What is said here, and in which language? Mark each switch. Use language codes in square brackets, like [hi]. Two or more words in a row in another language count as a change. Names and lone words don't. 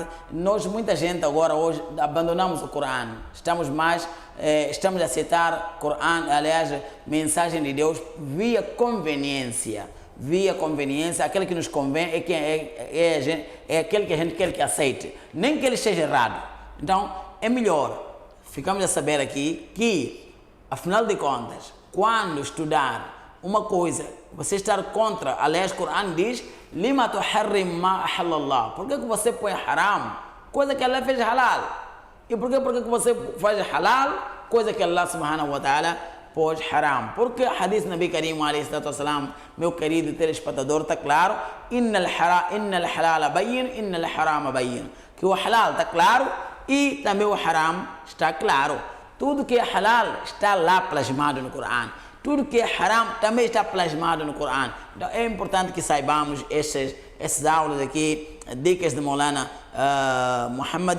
[pt] Muita gente agora hoje abandonamos o Corão, estamos a aceitar Corão, aliás, mensagem de Deus via conveniência, aquele que nos convém é aquele que a gente quer que aceite, nem que ele esteja errado. Então é melhor, ficamos a saber aqui que, afinal de contas, quando estudar uma coisa, você estar contra, aliás, o Corão diz [ar] لم تحرم ما أحل الله. [pt] Por que você põe haram? Coisa que Allah fez halal. E por que você faz halal? Coisa que Allah [ar] سبحانه وتعالى [pt] pôs haram. Porque o hadith [ar] النبي الكريم عليه الصلاة والسلام, [pt] meu querido telespectador, está claro, [ar] إن الحلال بين، إن الحرام بين. [pt] Que o halal está claro e também o haram está claro. Tudo que é halal está lá plasmado no Corão. Tudo que é haram também está plasmado no Corão. Então é importante que saibamos essas aulas aqui, dicas de Maulana Muhammad.